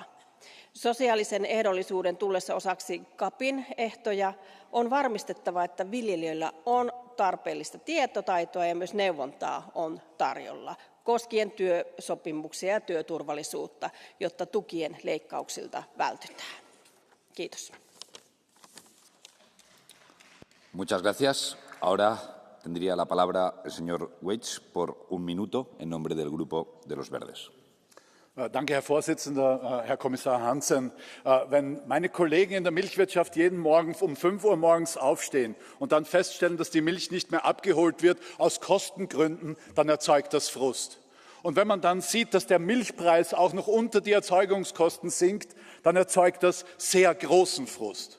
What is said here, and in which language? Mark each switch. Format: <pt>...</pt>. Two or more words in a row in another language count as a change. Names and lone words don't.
<fi>Sosiaalisen ehdollisuuden tullessa osaksi CAPin ehtoja on varmistettava, että viljelijöillä on tarpeellista tietotaitoa ja myös neuvontaa on tarjolla koskien työsopimuksia ja työturvallisuutta, jotta tukien leikkauksilta vältytään. Kiitos.</fi> <es>Muchas gracias. Ahora tendría la palabra el señor Weitz por 1 minuto en nombre del Grupo de los Verdes.</es> <de>Danke, Herr Vorsitzender, Herr Kommissar Hansen. Wenn meine Kollegen in der Milchwirtschaft jeden Morgen um 5 Uhr morgens aufstehen und dann feststellen, dass die Milch nicht mehr abgeholt wird aus Kostengründen, dann erzeugt das Frust. Und wenn man dann sieht, dass der Milchpreis auch noch unter die Erzeugungskosten sinkt, dann erzeugt das sehr großen Frust.</de>